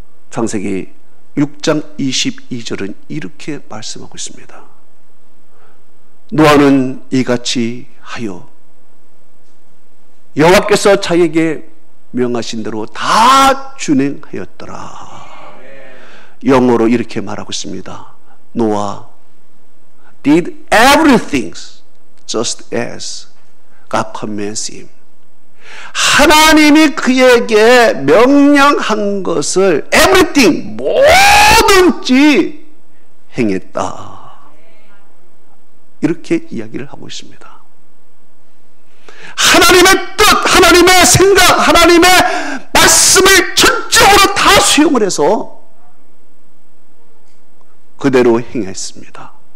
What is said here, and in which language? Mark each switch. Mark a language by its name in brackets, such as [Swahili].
[Korean] 창세기 6장 22절은 이렇게 말씀하고 있습니다. 노아는 이같이 하여 여호와께서 자기에게 명하신 대로 다 준행하였더라. 영어로 이렇게 말하고 있습니다. [English] 노아 did everything just as God commanded him. [Korean] 하나님이 그에게 명령한 것을 everything 뭐든지 행했다. 이렇게 이야기를 하고 있습니다. 하나님의 뜻, 하나님의 생각, 하나님의 말씀을 전적으로 다 수용을 해서 그대로 행했습니다.